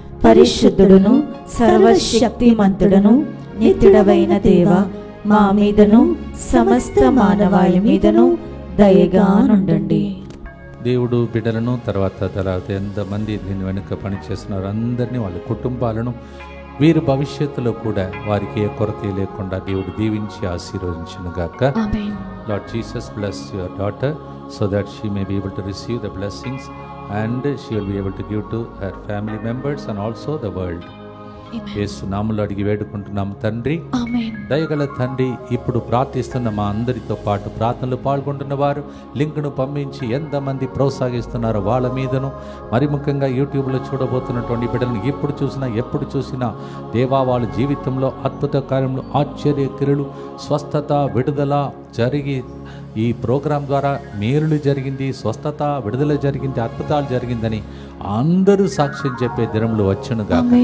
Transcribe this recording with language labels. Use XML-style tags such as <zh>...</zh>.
<te>పరిశుద్ధుడును సర్వశక్తిమంతుడును నిత్యుడవైన దేవ మా మీదను సమస్త మానవాళి మీదను దయగా నుండండి. దేవుడు బిడ్డలను తర్వాత ఎంతమంది దీని వెనుక పనిచేస్తున్నారు అందరినీ వాళ్ళ కుటుంబాలను వీరి భవిష్యత్తులో కూడా వారికి ఏ కొరత లేకుండా దేవుడు దీవించి ఆశీర్వదించును గాక.</te> <en>Lord Jesus bless your daughter so that she may be able to receive the blessings and she will be able to give to her family members and also the world.</en> <te>యేసు నామములో అడిగి వేడుకుంటున్నాము తండ్రి. దయగల తండ్రి, ఇప్పుడు ప్రార్థిస్తున్న మా అందరితో పాటు ప్రార్థనలు పాల్గొంటున్న వారు లింక్ను పంపించి ఎంతమంది ప్రోత్సహిస్తున్నారో వాళ్ళ మీదను, మరి ముఖ్యంగా యూట్యూబ్లో చూడబోతున్నటువంటి బిడ్డలను ఎప్పుడు చూసినా దేవా వాళ్ళ జీవితంలో అద్భుత కార్యములు, ఆశ్చర్య క్రియలు, స్వస్థత, విడుదల జరిగి ఈ ప్రోగ్రాం ద్వారా మేలులు జరిగింది, స్వస్థత, విడుదల జరిగింది, అద్భుతాలు జరిగిందని అందరూ సాక్ష్యం చెప్పే దినములు వచ్చునుగా.</te>